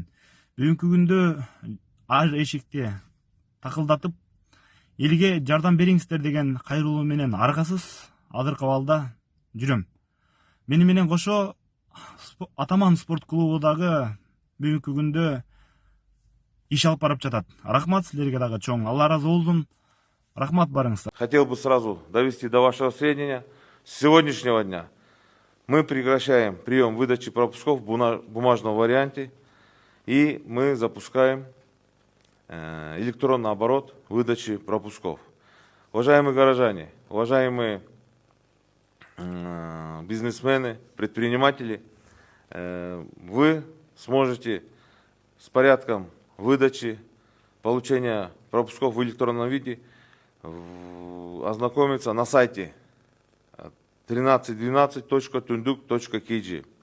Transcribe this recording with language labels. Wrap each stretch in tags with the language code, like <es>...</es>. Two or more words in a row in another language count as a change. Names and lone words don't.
<ky>Бүгүнкү күндө ар эшикти такылдатып, элге жардам бериңиздер деген кайрылуу менен аргасыз азыркы абалда жүрөм. Мени менен кошо Атаман спорт клубу дагы бүгүнкү күндө иш алып барып жатат. Рахмат силерге дагы чоң. Алла ыраазы болсун. Рахмат барыңыздар.</ky> <ru>Хотел бы сразу довести до вашего сведения, с сегодняшнего дня мы прекращаем прием выдачи пропусков в бумажном варианте, и мы запускаем электронный оборот выдачи пропусков. Уважаемые горожане, уважаемые бизнесмены, предприниматели, вы сможете с порядком выдачи, получения пропусков в электронном виде ознакомиться на сайте 1312.tunduk.kg.</ru>